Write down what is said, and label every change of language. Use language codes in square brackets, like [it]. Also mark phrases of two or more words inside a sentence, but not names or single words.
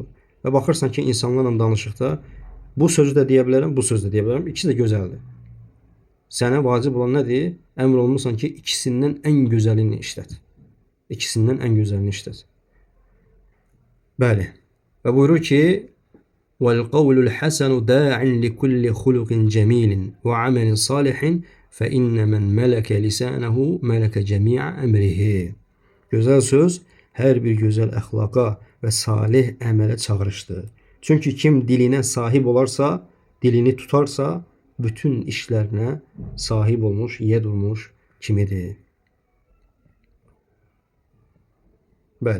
[az] Və baxırsan ki, insanlarla danışıqda bu sözü də deyə bilərəm, bu sözü də deyə bilərəm, ikisi də gözəldir. Sənə vacib olan nədir? Əmr olunursan ki, ikisindən ən gözəlini işlət. İkisindən ən gözəlini işlət. Bəli. Və buyurur ki, [ar] وَالْقَوْلُ الْحَسَنُ دَاعٍ لِكُلِّ خُلُقٍ جَمِيلٍ وَعَمَلٍ صَالِحٍ فَإِنَّ مَنْ مَلَكَ لِسَانَهُ مَلَكَ جَمِيعَ أَمْرِهِ. [az] Gözəl söz hər bir gözəl əxlaqa və salih əmələ çağırışdır. Çünki kim dilinə sahib olarsa, dilini tutarsa, bütün işlərinə sahib olmuş, yed olmuş kimidir. Bəli.